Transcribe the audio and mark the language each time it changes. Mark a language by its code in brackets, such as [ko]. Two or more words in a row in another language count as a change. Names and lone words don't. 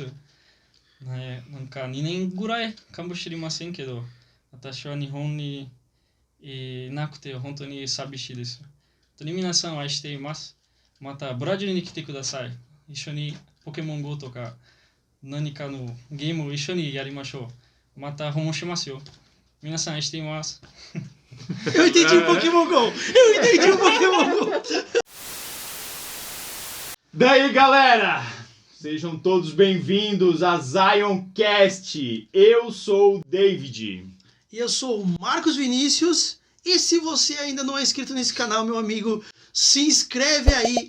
[ja] なんか2年ぐらいかもしれませんけど、私は日本にいなくて本当に寂しいです。本当に皆さんを愛しています。またブラジルに来てください。一緒にポケモン GO とか何かのゲームを一緒にやりましょう。また訪問しますよ。皆さん愛しています。 [pt] Eu entendi o Pokémon GO! Eu entendi o Pokémon GO! Daí, galera! Sejam todos bem-vindos a Zioncast. Eu sou o David. E eu sou o Marcos Vinícius. E se você ainda não é inscrito nesse canal, meu amigo, se inscreve aí.